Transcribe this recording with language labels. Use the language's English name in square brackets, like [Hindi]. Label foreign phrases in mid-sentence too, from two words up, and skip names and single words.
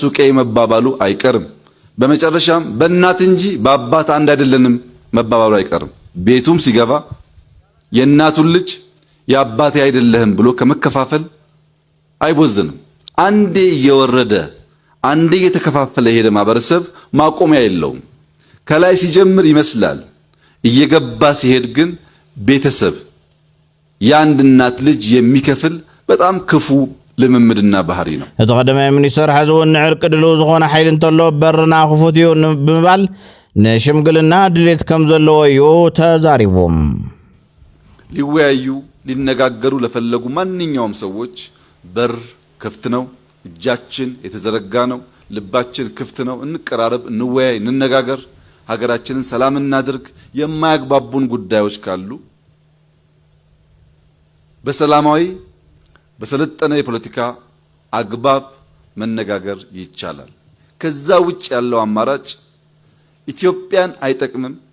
[Amharic] ቀይ መባባሉ አይቀርም። በመጨረሻም በእናት እንጂ በአባት አንድ አይደለንም መባባሉ አይቀርም። ቤቱም ሲገባ የእናቱን ልጅ የአባቴ አይደለህም ብሎ ከመከፋፈል አይቦዝንም። አንዴ እየወረደ አንዴ እየተከፋፈለ የሄደ ማህበረሰብ ማቆሚያ የለውም። ከላይ ሲጀምር ይመስላል፣ እየገባ ሲሄድ ግን ቤተሰብ የአንድ እናት ልጅ የሚከፍል በጣም ክፉ ልምምድና ባህሪ ነው። [Tigrinya] ተቀደመ ሚኒስትር ሐዘውን ዕርቅ ድሉ ዝኾነ ኃይል እንተሎ በርና ክፉትዩ ብምባል ንሽምግልና ድሌት ከም ዘለዎ እዩ ተዛሪቦም። [Amharic] ሊወያዩ ሊነጋገሩ ለፈለጉ ማንኛውም ሰዎች በር ክፍት ነው። እጃችን የተዘረጋ ነው። ልባችን ክፍት ነው። እንቀራረብ፣ እንወያይ፣ እንነጋገር፣ ሀገራችንን ሰላም እናድርግ። የማያግባቡን ጉዳዮች ካሉ በሰላማዊ በሰለጠነ የፖለቲካ አግባብ መነጋገር ይቻላል። ከዛ ውጭ ያለው አማራጭ ኢትዮጵያን አይጠቅምም፣